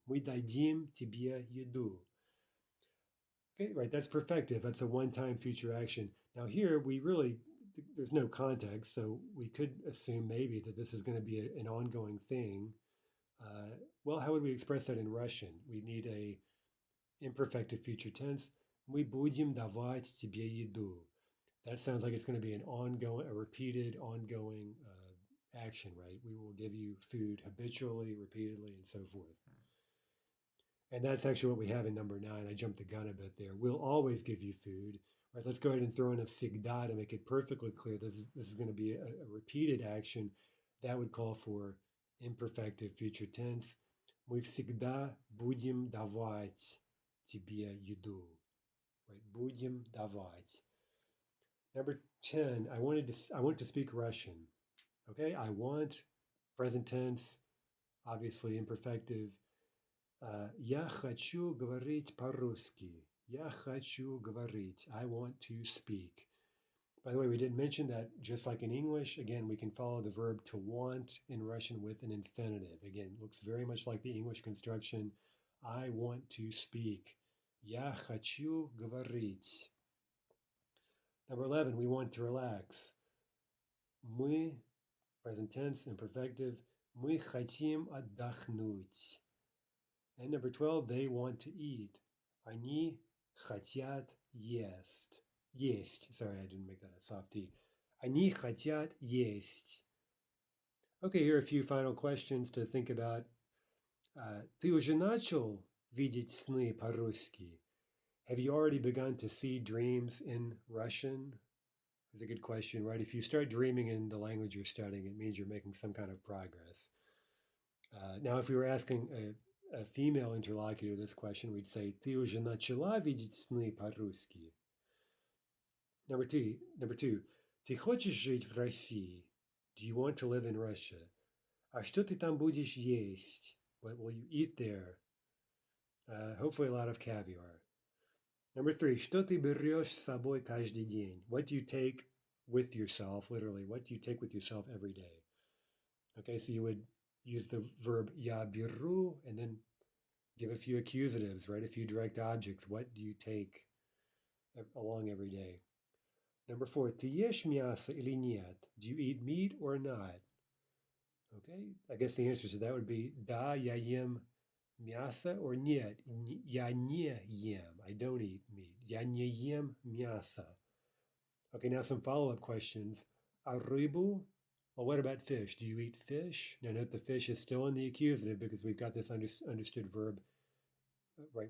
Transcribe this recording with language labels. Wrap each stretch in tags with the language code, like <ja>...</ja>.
<ru>Мы дадим тебе еду.</ru> <en>Okay, right, that's perfective. That's a one-time future action. Now here, there's no context, so we could assume maybe that this is going to be an ongoing thing. Well, how would we express that in Russian? We need a imperfective future tense.</en> <ru>Мы будем давать тебе еду.</ru> <en>That sounds like it's going to be a repeated, ongoing action, right? We will give you food habitually, repeatedly, and so forth. And that's actually what we have in number 9. I jumped the gun a bit there. We'll always give you food. Right, let's go ahead and throw in a всегда to make it perfectly clear. This is going to be a repeated action. That would call for imperfective future tense.</en> <ru>Мы всегда будем давать тебе еду. Right, будем давать.</ru> <en>Number 10, I want to speak Russian. Okay, I want, present tense, obviously imperfective.</en> <ru>Я хочу говорить по-русски. Я хочу говорить.</ru> <en>I want to speak. By the way, we didn't mention that just like in English, again, we can follow the verb to want in Russian with an infinitive. Again, it looks very much like the English construction. I want to speak.</en> <ru>Я хочу говорить.</ru> <en>Number 11, we want to relax.</en> <ru>Мы,</ru> <en>present tense, imperfective,</en> <ru>мы хотим отдохнуть.</ru> <en>And number 12, they want to eat.</en> <ru>Они хотят есть. Есть.</ru> <en>Sorry, I didn't make that a soft T.</en> <ru>Они хотят есть.</ru> <en>Okay, here are a few final questions to think about.</en> <ru>Ты уже начал видеть сны по-русски?</ru> <en>Have you already begun to see dreams in Russian? It's a good question, right? If you start dreaming in the language you're studying, it means you're making some kind of progress. Now, if we were asking a female interlocutor this question, we'd say,</en> <ru>ты уже начала видеть сны по-русски?</ru> <en>Number two,</en> <ru>ты хочешь жить в России?</ru> <en>Do you want to live in Russia?</en> <ru>А что ты там будешь есть?</ru> <en>What will you eat there? Hopefully a lot of caviar. Number three,</en> <ru>что ты берешь с собой каждый день?</ru> <en>What do you take with yourself, literally, what do you take with yourself every day? Okay, so you would use the verb</en> <ru>я беру</ru> <en>and then give a few accusatives, right? A few direct objects. What do you take along every day?</en> <ru>Number four, ты ешь мясо или нет?</ru> <en>Do you eat meat or not? Okay, I guess the answer to that would be</en> <ru>да, я ем мясо,</ru> <en>or</en> <ru>нет, я не ем.</ru> <en>I don't eat meat.</en> <ru>Я не ем мясо.</ru> <en>Okay, now some follow-up questions.</en> <ru>А рыбу?</ru> <en>Well, what about fish? Do you eat fish? Now note the fish is still in the accusative because we've got this understood verb, right?</en>